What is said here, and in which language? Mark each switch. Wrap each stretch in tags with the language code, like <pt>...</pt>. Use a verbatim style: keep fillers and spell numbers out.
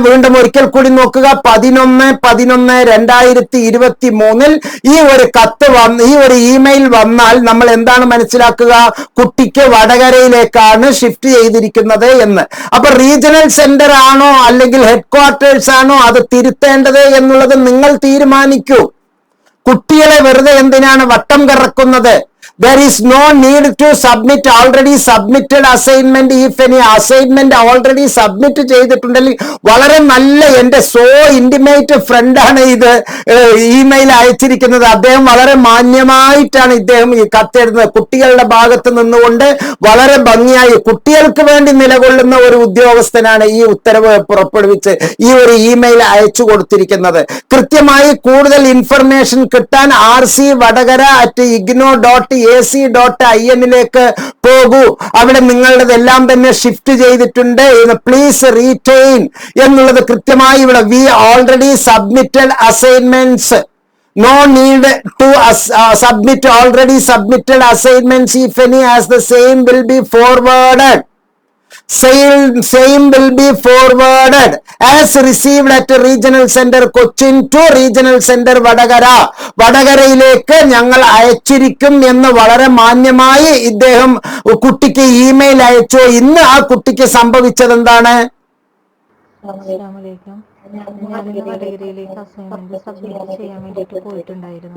<ml>വീണ്ടും ഒരിക്കൽ കൂടി നോക്കുക, പതിനൊന്ന് പതിനൊന്ന് രണ്ടായിരത്തി ഇരുപത്തി മൂന്നിൽ ഈ ഒരു കത്ത് വന്ന് ഈ ഒരു ഇമെയിൽ വന്നാൽ നമ്മൾ എന്താണ് മനസ്സിലാക്കുക? കുട്ടിക്ക് വടകരയിലേക്കാണ് ഷിഫ്റ്റ് ചെയ്തിരിക്കുന്നത് എന്ന്. അപ്പൊ റീജിയണൽ സെന്റർ ആണോ അല്ലെങ്കിൽ ഹെഡ് ക്വാർട്ടേഴ്സ് ആണോ അത് തിരുത്തേണ്ടത് എന്നുള്ളത് നിങ്ങൾ തീരുമാനിക്കൂ. കുട്ടികളെ വെറുതെ എന്തിനാണ് വട്ടം കറക്കുന്നത്?</ml> <en>There is no need to submit already submitted assignment. If any assignment already submit</en> <ml>ചെയ്തിട്ടുണ്ടെങ്കിൽ വളരെ നല്ല എൻ്റെ സോ ഇൻറ്റിമേറ്റ് ഫ്രണ്ടാണ് ഇത് ഇമെയിൽ അയച്ചിരിക്കുന്നത്. അദ്ദേഹം വളരെ മാന്യമായിട്ടാണ് ഇദ്ദേഹം ഈ കത്തെഴുതുന്നത്. കുട്ടികളുടെ ഭാഗത്ത് നിന്നുകൊണ്ട് വളരെ ഭംഗിയായി കുട്ടികൾക്ക് വേണ്ടി നിലകൊള്ളുന്ന ഒരു ഉദ്യോഗസ്ഥനാണ് ഈ ഉത്തരവ് പുറപ്പെടുവിച്ച് ഈ ഒരു ഇമെയിൽ അയച്ചു കൊടുത്തിരിക്കുന്നത്. കൃത്യമായി കൂടുതൽ ഇൻഫർമേഷൻ കിട്ടാൻ R C Vadakara at IGNOU dot A C dot I എന്നിലേക്ക് പോകൂ. അവിടെ നിങ്ങളുടെതെല്ലാം തന്നെ ഷിഫ്റ്റ് ചെയ്തിട്ടുണ്ട്.</ml> <en>please retain</en> <ml>എന്നുള്ളത് കൃത്യമായി ഇവിടെ</ml> <en>We already submitted assignments. No need to as, uh, submit already submitted assignments if any, as the same will be forwarded. Same, same will be forwarded as received at regional center Cochin to regional center Vadagara.</en> <ml>വടകരയിലേക്ക് ഞങ്ങൾ അയച്ചിരിക്കും എന്ന് വളരെ മാന്യമായി ഇദ്ദേഹം കുട്ടിക്ക് email അയച്ചു. ഇന്ന് ആ കുട്ടിക്ക് സംഭവിച്ചത് എന്താണ്? അസ്സലാമുഅലൈക്കും. ഞാനിന്ന് വടകരയിലേക്ക് അസൈൻമെന്റ് സബ്മിറ്റ് ചെയ്യാൻ വേണ്ടിയിട്ട് പോയിട്ടുണ്ടായിരുന്നു.</ml>